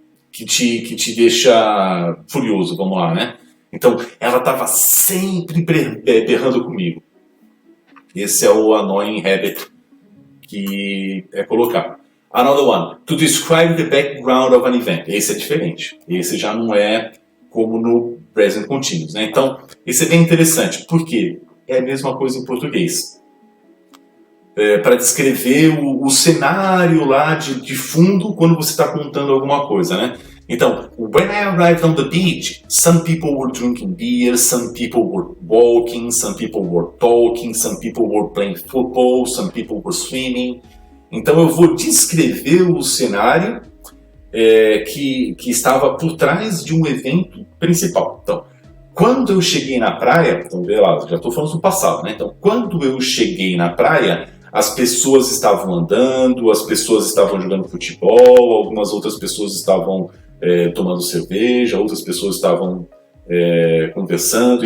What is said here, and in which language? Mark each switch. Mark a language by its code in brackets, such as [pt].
[pt] que te deixa furioso, vamos lá, né? Então, ela estava sempre berrando comigo. Esse é o annoying habit que é colocado. [en] Another one, to describe the background of an event. [pt] Esse é diferente. Esse já não é como no present continuous, né? Então, esse é bem interessante. Por quê? É a mesma coisa em português. Para descrever o cenário lá de fundo quando você está contando alguma coisa, né? [en] Então, when I arrived on the beach, some people were drinking beer, some people were walking, some people were talking, some people were playing football, some people were swimming. [pt] Então eu vou descrever o cenário que estava por trás de um evento principal. Então, quando eu cheguei na praia, então vê lá, já estou falando do passado, né? Então, quando eu cheguei na praia, as pessoas estavam andando, as pessoas estavam jogando futebol, algumas outras pessoas estavam tomando cerveja, outras pessoas estavam conversando.